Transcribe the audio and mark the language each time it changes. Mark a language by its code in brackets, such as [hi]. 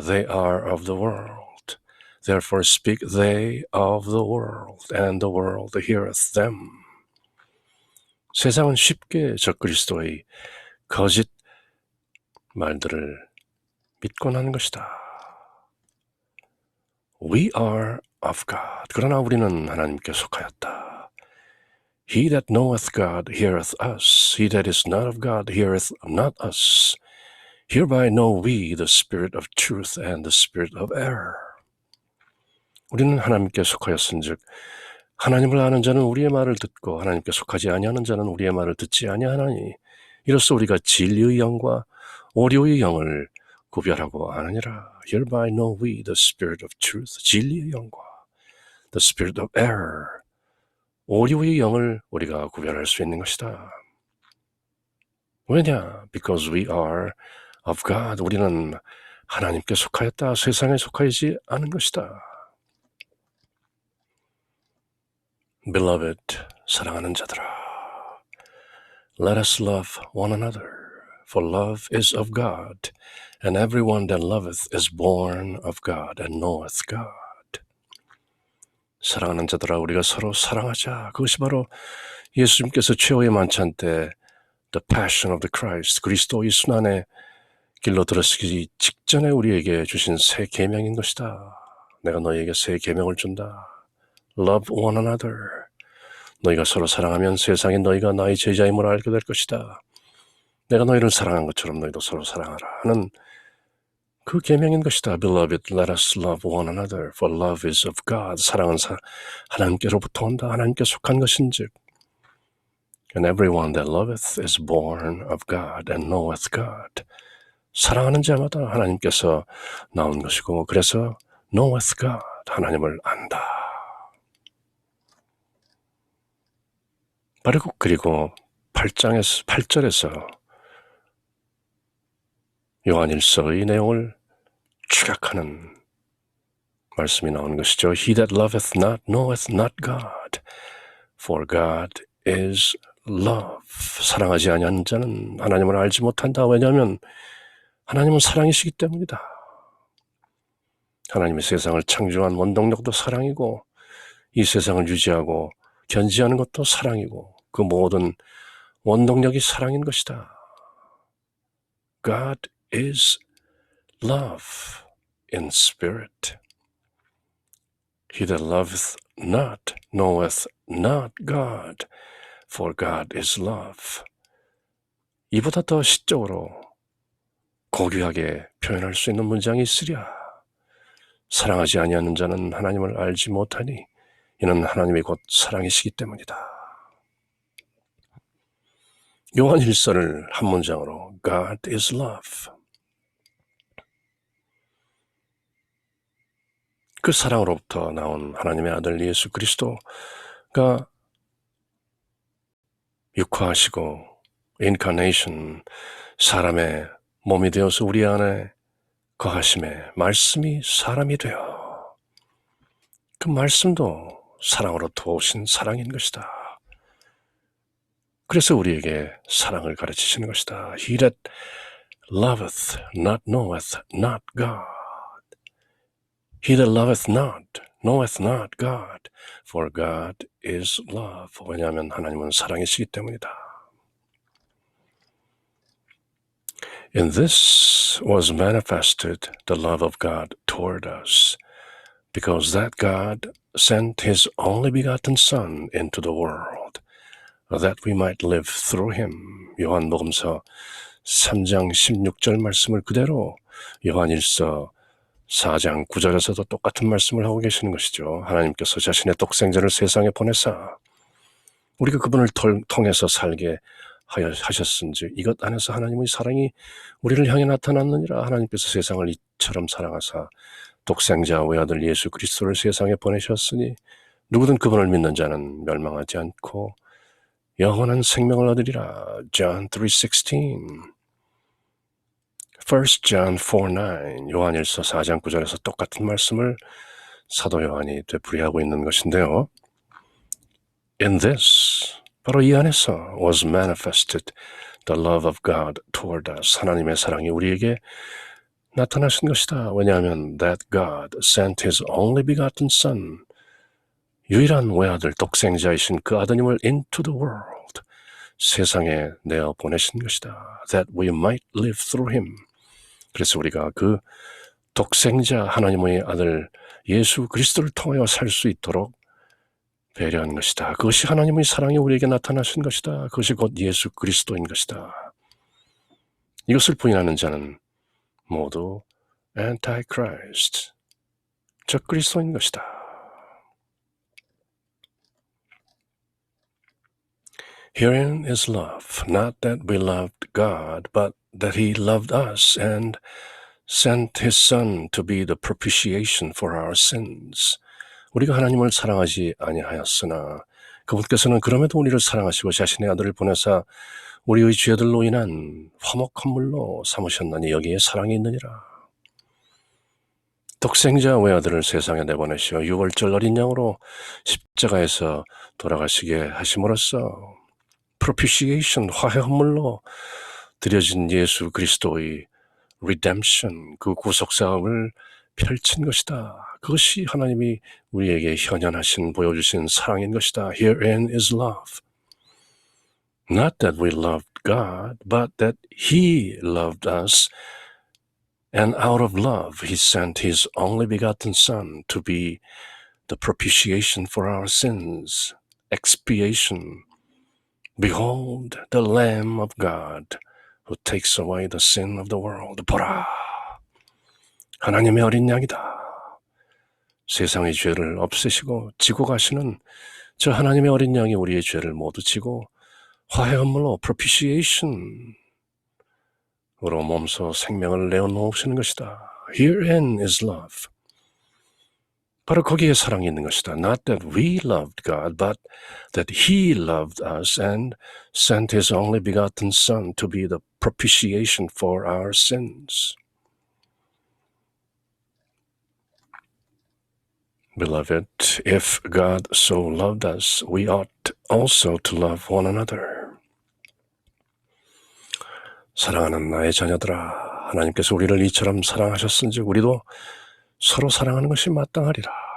[en] They are of the world. Therefore speak they of the world, and the world heareth them. [ko] 세상은 쉽게 적그리스도의 거짓 말들을 믿곤 하는 것이다. [en] We are of God. [ko] 그러나 우리는 하나님께 속하였다. [en] He that knoweth God heareth us. He that is not of God heareth not us. Hereby know we the spirit of truth and the spirit of error. [ko] 우리는 하나님께 속하였은즉 하나님을 아는 자는 우리의 말을 듣고 하나님께 속하지 아니하는 자는 우리의 말을 듣지 아니하나니 이로써 우리가 진리의 영과 오류의 영을 구별하고 아느니라. [en] Hereby know we the spirit of truth, [ko] 진리의 영과 [en] the spirit of error, [ko] 오류의 영을 우리가 구별할 수 있는 것이다. 왜냐? [en] Because we are of God. [ko] 우리는 하나님께 속하였다. 세상에 속하지 않은 것이다. [en] Beloved, [ko] 사랑하는 자들아, [en] let us love one another, for love is of God, and everyone that loveth is born of God and knoweth God. [ko] 사랑하는 자들아, 우리가 서로 사랑하자. 그것이 바로 예수님께서 최후의 만찬 때 The Passion of the Christ, 그리스도의 순환의 길로 들어서기 직전에 우리에게 주신 새 계명인 것이다. 내가 너희에게 새 계명을 준다. [en] Love one another. [ko] 너희가 서로 사랑하면 세상에 너희가 나의 제자임을 알게 될 것이다. 내가 너희를 사랑한 것처럼 너희도 서로 사랑하라 하는 그 계명인 것이다. [en] Beloved, let us love one another, for love is of God. [ko] 사랑은 하나님께로부터 온다. 하나님께 속한 것인즉 [en] And everyone that loveth is born of God and knoweth God. [ko] 사랑하는 자마다 하나님께서 나온 것이고 그래서 [en] knoweth God, [ko] 하나님을 안다. 그리고 8절에서 요한일서의 내용을 축약하는 말씀이 나오는 것이죠. [en] He that loveth not knoweth not God, for God is love. [ko] 사랑하지 아니하는 자는 하나님을 알지 못한다. 왜냐하면 하나님은 사랑이시기 때문이다. 하나님의 세상을 창조한 원동력도 사랑이고 이 세상을 유지하고 견지하는 것도 사랑이고 그 모든 원동력이 사랑인 것이다. [en] God is love in spirit. He that loveth not knoweth not God, for God is love. [ko] 이보다 더 시적으로 고귀하게 표현할 수 있는 문장이 있으랴. 사랑하지 아니하는 자는 하나님을 알지 못하니 이는 하나님이 곧 사랑이시기 때문이다. 요한 1서를 한 문장으로 [en] God is love. [ko] 그 사랑으로부터 나온 하나님의 아들 예수 그리스도가 육화하시고 incarnation, 사람의 몸이 되어서 우리 안에 거하심에 말씀이 사람이 되어 그 말씀도 사랑으로부터 오신 사랑인 것이다. 그래서 우리에게 사랑을 가르치시는 것이다. [en] He that loveth not knoweth not God. He that loveth not knoweth not God, for God is love. [ko] 왜냐하면 하나님은 사랑이시기 때문이다. [en] In this was manifested the love of God toward us, because that God sent his only begotten Son into the world, that we might live through him. [ko] 요한복음서 3장 16절 말씀을 그대로 요한1서 4장 9절에서도 똑같은 말씀을 하고 계시는 것이죠. 하나님께서 자신의 독생자를 세상에 보내사 우리가 그분을 통해서 살게 하셨은지 이것 안에서 하나님의 사랑이 우리를 향해 나타났느니라. 하나님께서 세상을 이처럼 사랑하사 독생자 외아들 예수 그리스도를 세상에 보내셨으니 누구든 그분을 믿는 자는 멸망하지 않고 영원한 생명을 얻으리라. John 3:16 1 John 4:9 요한일서 4장 9절에서 똑같은 말씀을 사도 요한이 되풀이하고 있는 것인데요. [en] In this, [ko] 바로 이 안에서 [en] was manifested the love of God toward us. [ko] 하나님의 사랑이 우리에게 나타나신 것이다. 왜냐하면 [en] that God sent his only begotten Son, [ko] 유일한 외아들 독생자이신 그 아드님을 [en] into the world, [ko] 세상에 내어 보내신 것이다. [en] That we might live through him. [ko] 그래서 우리가 그 독생자 하나님의 아들 예수 그리스도를 통하여 살 수 있도록 배려한 것이다. 그것이 하나님의 사랑이 우리에게 나타나신 것이다. 그것이 곧 예수 그리스도인 것이다. 이것을 부인하는 자는 모두 antichrist, 적그리스도인 것이다. [en] Herein is love, not that we loved God, but that he loved us and sent his Son to be the propitiation for our sins. [ko] 우리가 하나님을 사랑하지 아니하였으나 그분께서는 그럼에도 우리를 사랑하시고 자신의 아들을 보내사 우리의 죄들로 인한 화목한 물로 삼으셨나니 여기에 사랑이 있느니라. 독생자 외아들을 세상에 내보내시어 유월절 어린 양으로 십자가에서 돌아가시게 하심으로써 propitiation, 화해 헌물로 드려진 예수 그리스도의 redemption, 그 구속사업을 펼친 것이다. 그것이 하나님이 우리에게 현현하신 보여주신 사랑인 것이다. [en] Herein is love. Not that we loved God, but that he loved us, and out of love he sent his only begotten Son to be the propitiation for our sins, expiation. Behold the Lamb of God who takes away the sin of the world. [ko] 보라, 하나님의 어린 양이다. 세상의 죄를 없애시고 지고 가시는 저 하나님의 어린 양이 우리의 죄를 모두 지고 화해 헌물로 propitiation으로 몸소 생명을 내어놓으시는 것이다. [en] Herein is love. [ko] 바로 거기에 사랑이 있는 것이다. [en] Not that we loved God, but that he loved us and sent his only begotten Son to be the propitiation for our sins. Beloved, if God so loved us, we ought also to love one another. [ko] 사랑하는 나의 자녀들아, 하나님께서 우리를 이처럼 사랑하셨은즉 우리도 서로 사랑하는 것이 마땅하리라.